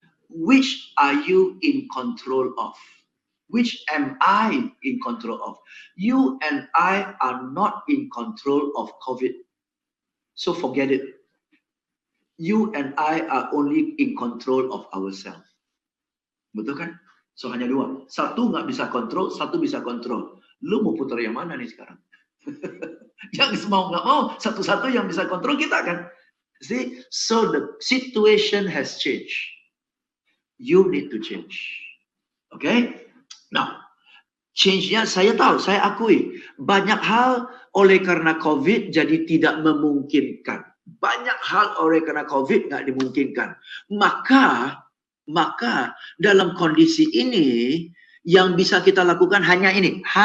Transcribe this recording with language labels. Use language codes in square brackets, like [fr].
[en] Which are you in control of? Which am I in control of? You and I are not in control of COVID. So forget it. You and I are only in control of ourselves. [id] Betul kan? So hanya 2. Satu nggak bisa kontrol, satu bisa kontrol. Lu mau putar yang mana nih sekarang? Yang mau nggak mau, satu-satu yang bisa kontrol kita kan? [en] See? So the situation has changed. You need to change. Okay? Now, [id] Change-nya saya tahu, saya akui. Banyak hal oleh karena COVID jadi tidak memungkinkan. Banyak hal oleh karena COVID nggak dimungkinkan. Maka dalam kondisi ini yang bisa kita lakukan hanya ini.